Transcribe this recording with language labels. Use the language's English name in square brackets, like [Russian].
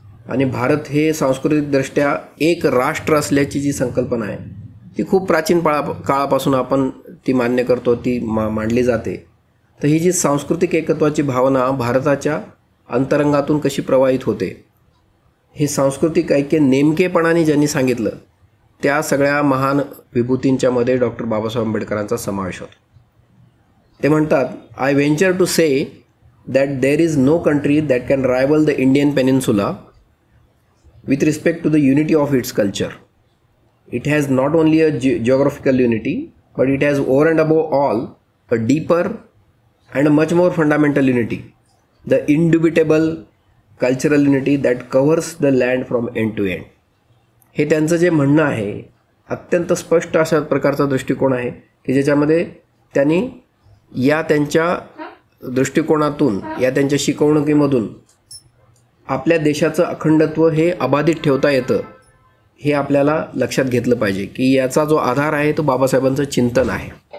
[Marathi] आणि भारत हे सांस्कृतिकदृष्ट्या एक राष्ट्र असल्याची जी संकल्पना आहे ती खूप प्राचीन काळापासून आपण ती मान्य करतो, ती मांडली जाते. तर ही जी सांस्कृतिक एकत्वाची भावना भारताच्या अंतरंगातून कशी प्रवाहित होते, हे सांस्कृतिक ऐक्य नेमकेपणाने ज्यांनी सांगितलं त्या सगळ्या महान विभूतींच्यामध्ये डॉक्टर बाबासाहेब आंबेडकरांचा समावेश होतो. ते म्हणतात, [English] I venture to say that there is no country that can rival the Indian peninsula with respect to the unity of its culture. It has not only a geographical unity, but it has over and above all a deeper and a much more fundamental unity, the indubitable cultural unity that covers the land from end to end. [Marathi] हे त्यांचं जे म्हणणं आहे अत्यंत स्पष्ट अशा प्रकारचा दृष्टिकोन आहे की ज्याच्यामध्ये त्यांनी त्यांच्या दृष्टिकोनातून, त्यांच्या शिकवणुकीमधून आपल्या देशाचं अखंडत्व हे अबाधित ठेवता येतं हे आपल्याला लक्षात घेतलं पाहिजे की याचा जो आधार आहे तो बाबासाहेबांचं चिंतन आहे.